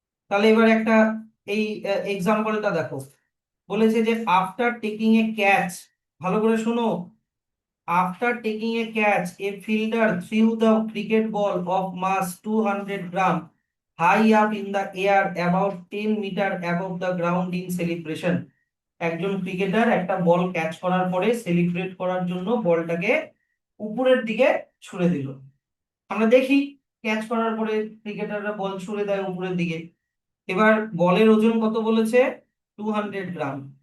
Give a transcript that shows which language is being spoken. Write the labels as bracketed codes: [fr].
[bn] তাহলে এবার একটা এই এক্সাম্পলটা দেখো, বলেছে যে [en] after taking a catch, [bn] ভালো করে শোনো, [en] after taking a catch, a fielder threw the cricket ball of mass 200 gram high up in the air about 10 meter above the ground in celebration. [bn] একজন ক্রিকেটার একটা বল ক্যাচ করার পরে celebrate করার জন্য বলটাকে উপরের দিকে ছুড়ে দিল। আমরা দেখি ক্যাচ করার পরে ক্রিকেটাররা বল ছুড়ে দেয় উপরের দিকে। এবার বলের ওজন কত বলেছে? 200 গ্রাম।